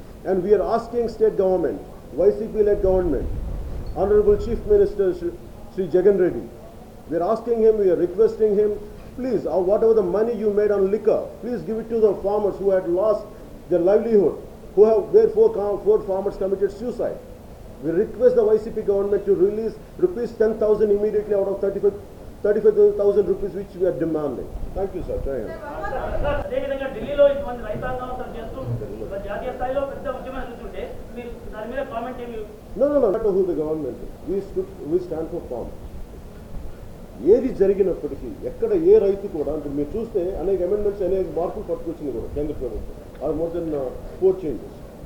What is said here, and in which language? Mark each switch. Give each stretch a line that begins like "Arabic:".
English: And we are asking state government, YCP-led government, Honorable Chief Minister Sri Jagan Reddy, we are asking him, we are requesting him, please, whatever the money you made on liquor, please give it to the farmers who had lost their livelihood, where four farmers committed suicide. We request the YCP government to release rupees 10,000 immediately out of 35,000 rupees which we are demanding. Thank you, sir. Jai Hind.
Telugu: అదేవిధంగా ఢిల్లీలో ఇంతమంది రైతాంగం అసలు చేస్తూ జాతీయ స్థాయిలో పెద్ద ఉద్యమం జరుగుతుంటే మీరు దాని మీద కామెంట్ ఏమి?
English: No, no matter who the government is, we stand for farmers.
Telugu: ఏది జరిగినప్పటికీ ఎక్కడ ఏ రైతు కూడా అంటే మీరు చూస్తే అనేక అమెండ్మెంట్స్ అనేక మార్పులు పట్టుకొచ్చింది కూడా కేంద్ర ప్రభుత్వం
English: Are more than 4 changes.